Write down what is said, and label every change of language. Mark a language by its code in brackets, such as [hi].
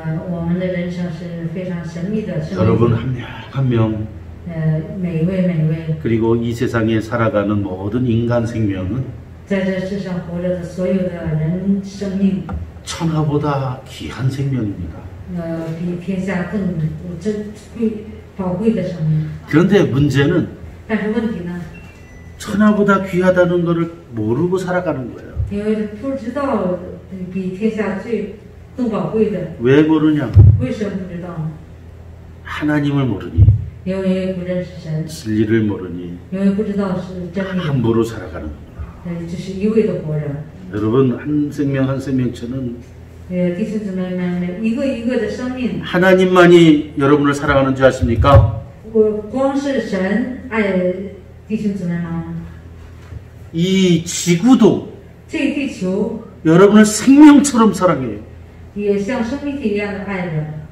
[zh] 我们的人生是非常神秘的生 [ko] 여러분 [zh] 命。 [ko] 한 명, [zh] 每一位， [ko] 그리고 이 세상에 살아가는 모든 인간 생명은 [zh] 在这世上活着的所有的人生命， [ko] 천하보다 귀한 생명입니다. [zh] 比天下更珍贵、宝贵的生命。 [ko] 그런데 문제는 [zh] 但是问题呢， [ko] 천하보다 귀하다는 것을 모르고 살아가는 거예요. [zh] 因为不知道比天下更宝贵的， [ko] 왜 모르냐? [zh] 为什么不知道呢？ [ko] 하나님을 모르니, [zh] 因为不认识神， [ko] 진리를 모르니 [zh] 因为不知道是真理， [ko] 함부로 살아가는 겁니다. [zh] 就是一味的活着。 [ko] 여러분, 한 생명 한 생명체는 [zh] 弟兄姊妹们，一个一个的生命， [ko] 하나님만이 여러분을 사랑하는 줄 아십니까? [zh] 光是神爱弟兄姊妹吗？ [ko] 이 지구도 [zh] 这个地球 [ko] 여러분을 생명처럼 사랑해요. [zh] 也像生命体一样的爱着。